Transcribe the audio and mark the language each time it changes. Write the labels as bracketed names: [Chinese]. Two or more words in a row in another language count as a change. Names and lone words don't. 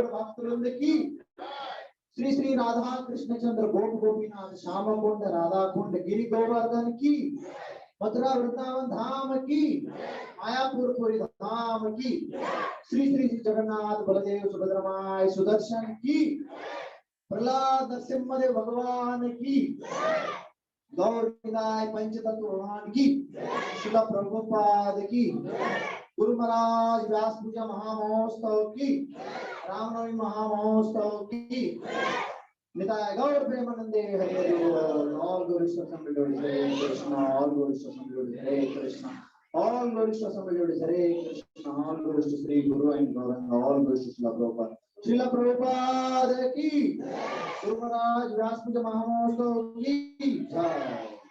[Hindi] भक्त वृंद की, श्री श्री राधा कृष्ण चंद्र गोप गोपीनाथ श्याम कुंड राधा कुंड गिरि गोवर्धन की, मथुरा वृंदावन धाम की, मायापुर पुरी धाम की, श्री श्री जगन्नाथ बलदेव सुभद्रमाय सुदर्शन की, प्रहलाद नरसिम्हदेव भगवान की, गौर विनाय पंचतत्व भगवान की, श्रील प्रभुपाद की, गुरु महाराज व्यास पूजा महामहोत्सव की, रामनवमी महामहोत्सव की, निताय गौर प्रेमानंदे हरे हरे [English] all glories to somebody [Hindi] हरे कृष्णा [English] all glories to somebody [Hindi] हरे कृष्णा [English] all glories to somebody [Hindi] हरे कृष्णा [English] all glories to [Hindi] श्री गुरु एंड गौरंग [English] all glories to [Hindi] श्रील प्रभुपाद की, गुरु महाराज व्यास पूजा महामहोत्सव की जय।